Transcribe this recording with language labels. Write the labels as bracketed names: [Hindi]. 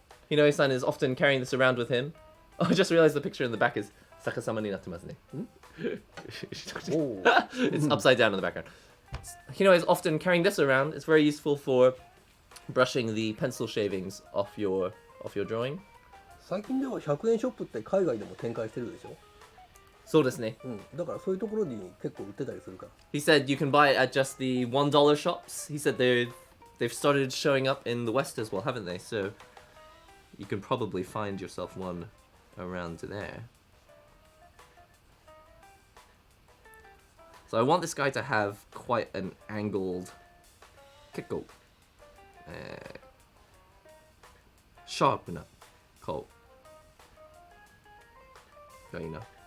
[English] Hinoe-san is often carrying this around with him. Oh, I just realized the picture in the back is [Japanese] Sakasama ni nattemasu ne. [English] It's upside down in the background. Hinoe is often carrying this around. It's very useful for brushing the pencil shavings off your drawing. [Japanese] 最近では100円ショップって海外でも展開してるでしょ。そうですね。だからそういうところに結構売ってたりするから。 [English] He said you can buy it at just the $1 shops. He said they've started showing up in the West as well, haven't they? So you can probably find yourself one around there. So I want this guy to have quite an angled, [Japanese] 結構シャープな顔がいいな。